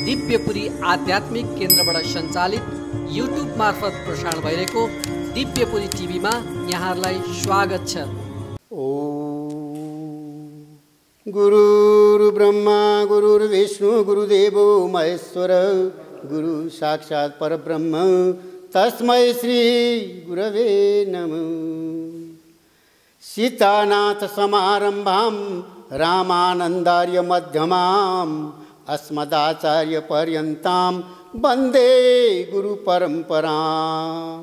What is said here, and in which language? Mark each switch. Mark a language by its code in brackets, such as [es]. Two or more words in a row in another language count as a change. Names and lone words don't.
[ne] दिव्यपुरी आध्यात्मिक केन्द्रबाट सञ्चालित युट्युब मार्फत प्रसारण भइरहेको दिव्यपुरी टिभीमा यहाँहरूलाई स्वागत छ। [sa] गुरुर् ब्रह्मा गुरुर्विष्णु गुरुदेवो महेश्वर गुरु साक्षात् परब्रह्म तस्मै श्री गुरवे नमः। सीतानाथ समारंभां रामानन्दार्य मध्यमाम् अस्मदाचार्य पर्यन्तां वन्दे गुरु परम्पराम्।